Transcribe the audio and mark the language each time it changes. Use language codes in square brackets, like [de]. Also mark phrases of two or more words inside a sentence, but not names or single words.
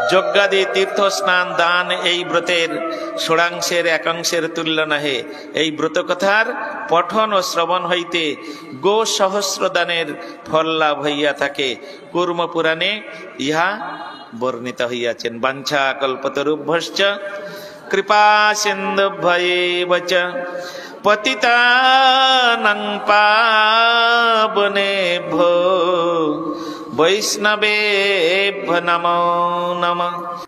[bn] যজ্ঞাদি তীর্থ স্নান দান এই ব্রতের ষোড়াংশের একাংশের তুল্য নহে। এই ব্রত কথার পঠন ও শ্রবণ হইতে গো সহস্র দানের ফল লাভ হইয়া থাকে। কুর্ম পুরাণে ইহা বর্ণিত হইয়াছেন। [sa] বাঞ্ছা কল্পতরুভ্যশ্চ কৃপা সিন্ধুভ্যেব চ পতিতানাং পাবনেভ্যো বৈষ্ণবেভ্যো নমো নমঃ।